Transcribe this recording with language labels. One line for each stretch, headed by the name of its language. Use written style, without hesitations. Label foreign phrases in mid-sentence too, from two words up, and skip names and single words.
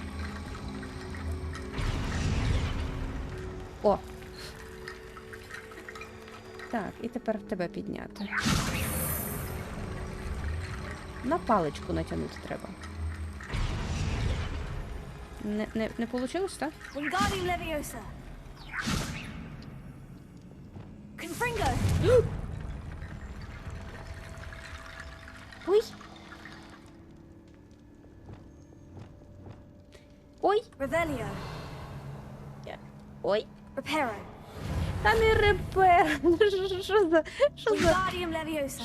Ukrainian: О! Так, і тепер тебе підняти. На паличку натягнути треба. Не вийшло, так? Wingardium Leviosa. Confringo. Ой! Ой! Revelio. Ой! Reparo. Та не репер! Wingardium Leviosa.